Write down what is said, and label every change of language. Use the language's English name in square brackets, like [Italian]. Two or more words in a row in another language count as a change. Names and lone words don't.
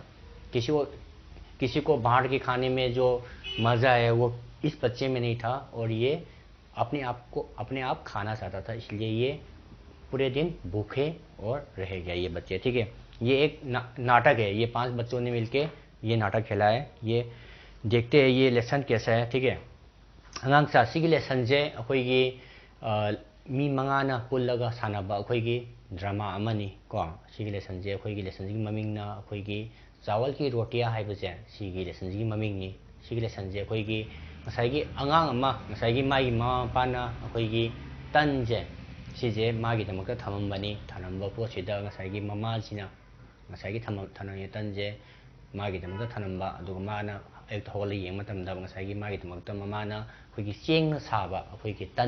[Hindi] किसी को बाहर के खाने में जो मज़ा है वो इस बच्चे में नहीं था, और ये अपने आप खाना चाहता था, इसलिए ये पूरे दिन भूखे और रह गया ये बच्चे। ठीक है, ये एक नाटक है। ये 5 बच्चों ने मिलके ये नाटक खेला है। ये देखते हैं ये लेसन कैसा है। ठीक है, [Manipuri] अꯉꯥꯡ ꯁꯤꯒꯤ ꯂꯦꯁꯟꯁꯦ ꯑꯩꯈꯣꯏꯒꯤ ꯃꯤ ꯃꯉꯥꯅ ꯄꯨꯜꯂꯒ ꯁꯥꯟꯅꯕ ꯑꯩꯈꯣꯏꯒꯤ ꯗ꯭ꯔꯃꯥ ꯑꯃꯅꯤ ꯀꯣ꯫ ꯁꯤꯒꯤ ꯂꯦꯁꯟꯁꯦ ꯑꯩꯈꯣꯏꯒꯤ ꯂꯦꯁꯟꯁꯤꯒꯤ ꯃꯃꯤꯡꯅ ꯑꯩꯈꯣꯏꯒꯤ [Hindi] चावल की रोटियाँ [Manipuri] ꯍꯥꯏꯕꯁꯦ ꯁꯤꯒꯤ ꯂꯦꯁꯟꯁꯤꯒꯤ ꯃꯃꯤꯡꯅꯤ꯫ ꯁꯤꯒꯤ ꯂꯦꯁꯟꯁꯦ ꯑꯩꯈꯣꯏꯒꯤ ꯉꯁꯥꯏꯒꯤ ꯑꯉꯥꯡ ꯑꯃ ꯉꯁꯥꯏꯒꯤ ꯃꯥꯒꯤ ꯃꯃꯥ ꯃꯄꯥꯅ ꯑꯩꯈꯣꯏꯒꯤ ꯇꯟꯁꯦ ꯁꯤꯁꯦ ꯃꯥꯒꯤꯗꯃꯛꯇ ꯊꯝꯃꯝꯕꯅꯤ꯫ ꯊꯝꯃꯝꯕ ꯄꯣꯠꯁꯤꯗ ꯉꯁꯥꯏꯒꯤ ꯃꯃꯥꯁꯤꯅ ꯉꯁꯥꯏꯒꯤ ꯊꯝꯃꯝꯃꯤ ꯇꯟꯁꯦ ꯃꯥꯒꯤꯗꯃꯛꯇ ꯊꯝꯃꯝꯕ, ꯑꯗꯨꯒ ꯃꯥꯅ ꯑꯌꯨꯛꯇ ꯍꯧꯒꯠꯂꯒ ꯌꯦꯡꯕ ꯃꯇꯝꯗ ꯉꯁꯥꯏꯒꯤ ꯃꯥꯒꯤꯗꯃꯛꯇ ꯃꯃꯥꯅ ꯑꯩꯈꯣꯏꯒꯤ ꯆꯦꯡꯅ ꯁꯥꯕ ꯑꯩꯈꯣꯏꯒꯤ